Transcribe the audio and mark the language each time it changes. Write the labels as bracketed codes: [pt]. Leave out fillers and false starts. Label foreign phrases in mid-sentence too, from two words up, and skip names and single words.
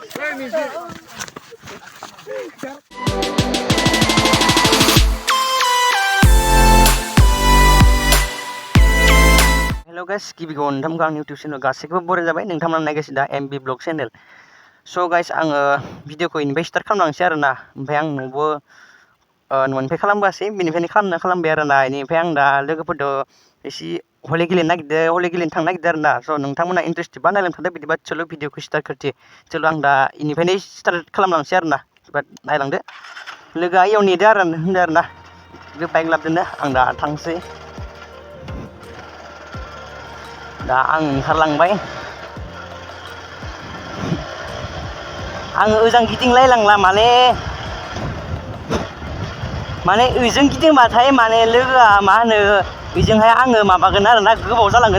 [en] Hello guys [brx] गिबियाव नोंथांमोनखौ आंनि [en] YouTube channel [brx] गासैखौबो बराय जाबाय नोंथांमोना नायगासिनो दा एमबि ब्लग चेनेल। [en] So guys [brx] आङो भिडिअखौ इनिफ्राय स्टार्ट खालामलांसै आरो ना। ओमफ्राय आं न'आवबो न'निफ्राय खालामबोआसै बेनिफ्रायनो खालामबाय आरो ना। बेनिफ्राय आं दा लोगोफोरजों एसे हलि गेलेनो नागिरदों, हलि गेलेनो थांनो नागिरदों आरो ना। स' नोंथांमोना इन्टारेस्टेडबा नायलांबाय थादो, बिदिबा चलो भिडिअखौ [hi] स्टार्ट करते। [brx] चलो आं दा इनिफ्रायनो स्टार्ट खालामलांसै आरो ना। बिदिबा नायलांदो। लोगोआ इयाव नेदो आरो होनदो आरो ना। बे बाइक लाबोदोंनो आं दा थांसै। दा आं ओंखारलांबाय। आङो ओजों गिदिंलायलांला माने ओजों गिदिंबाथाय माने लोगोआ मा होनो बेजोंहाय आङो माबागोन आरो ना, गोबाव जालांगोन।